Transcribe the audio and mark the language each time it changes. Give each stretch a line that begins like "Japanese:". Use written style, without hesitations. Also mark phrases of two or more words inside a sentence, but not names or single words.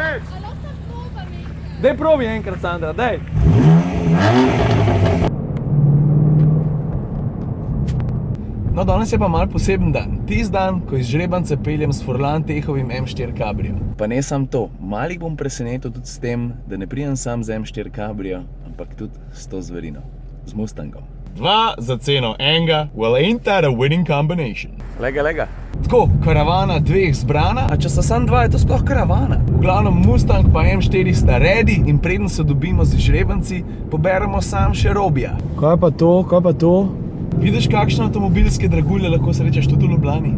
Slovenian: Daj probi enkrat, Sandra, daj. No, danes je pa malo poseben dan. Tisti dan, ko iz Žrebance peljem s Furlan Tehovim M4 Cabrio. Pa ne sam to, malih bom presenetil tudi s tem, da ne prijem sam z M4 Cabrio, ampak tudi s to zverino, z Mustangom. 2 za ceno enega,
English: well ain't that a winning combination?
Slovenian: Lega. Tako, karavana 2 zbrana, a če sta samo 2, je to sploh karavana. V glavnem Mustang pa M4 sta ready in preden se dobimo z Žrebanci, poberemo sam še Robija. Kaj pa to? Vidiš, kakšne avtomobilske dragulje lahko srečaš tudi v Ljubljani?